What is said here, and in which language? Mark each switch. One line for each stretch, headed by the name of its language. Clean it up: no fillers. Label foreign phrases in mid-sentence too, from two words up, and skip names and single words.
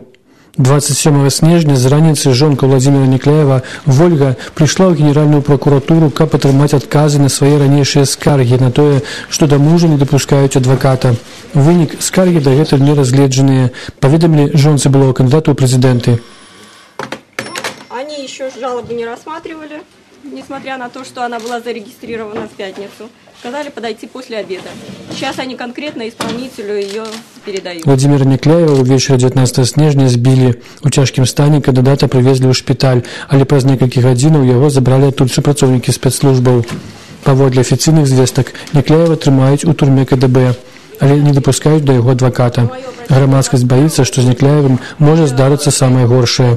Belarusian: 27 снежня з раніцы жонка Владзіміра Някляева Вольга прыйшла ў генеральную прокуратуру, каб атрымаць адказы на свае ранейшыя скаргі на тое, што да мужа не дапускаюць адваката. Вынік скаргі дагэтуль не разгледжаныя, паведамілі жонцы былого кандидата ў прэзідэнты.
Russian: Они еще жалобу не рассматривали, несмотря на то, что она была зарегистрирована в пятницу. Сказали подойти после обеда. Сейчас они конкретно исполнителю ее передают.
Belarusian: Владзіміра Някляева ўвечары 19 снежня збілі. У цяжкім стане кандыдата прывезлі ў шпіталь, але праз некалькі гадзінаў яго забралі адтуль супрацоўнікі спецслужбаў. Паводле афіцыйных звестак, Някляева трымаюць у турме КДБ, але не дапускаюць да яго адваката. Грамадскасць баіцца, што з Някляевым можа здарыцца самае горшае.